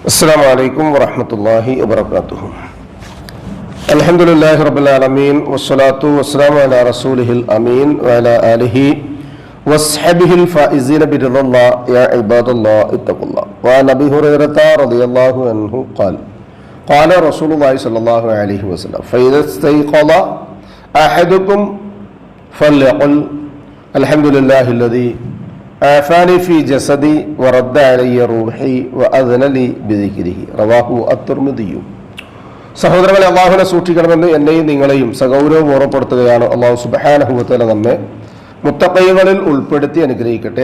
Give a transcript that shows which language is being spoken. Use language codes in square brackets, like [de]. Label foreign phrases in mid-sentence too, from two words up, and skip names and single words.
[ar] السلام عليكم ورحمة الله وبركاته. الحمد لله رب العالمين والصلاة والسلام على رسوله الأمين وعلى آله وصحبه الفائزين برضا الله يا عباد الله اتقوا الله. وعن أبي هريرة رضي الله عنه قال قال رسول الله صلى الله عليه وسلم فإذا استيقظ أحدكم فليقل الحمد لله الذي عافاني في جسدي ورد علي روحي وأذن لي بذكره رواه الترمذي. [ml] സഹോദരങ്ങളെ, അല്ലാഹുവിനെ സൂക്ഷിക്കണമെന്ന് എന്നെയും നിങ്ങളെയും സഗൗരവം ഓർമ്മപ്പെടുത്തുകയാണ്. [ar] الله سبحانه وتعالى [ml] നമ്മെ മുത്തഖീകളിൽ ഉൾപ്പെടുത്തി അനുഗ്രഹിക്കട്ടെ.